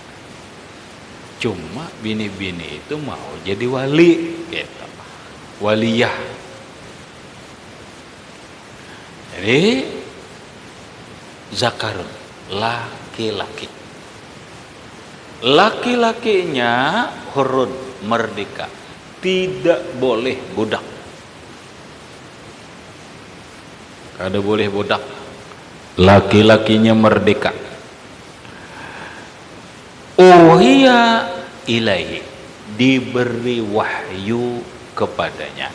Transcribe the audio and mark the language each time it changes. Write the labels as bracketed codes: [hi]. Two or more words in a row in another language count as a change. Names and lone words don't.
[id] Cuma bini-bini itu mau jadi wali gitu. Waliyah. Jadi zakarun, laki-laki. Laki-lakinya hurun, merdeka, tidak boleh budak. Kada boleh budak. Laki-lakinya merdeka. [ar] أوحي إليه, diberi wahyu kepadanya.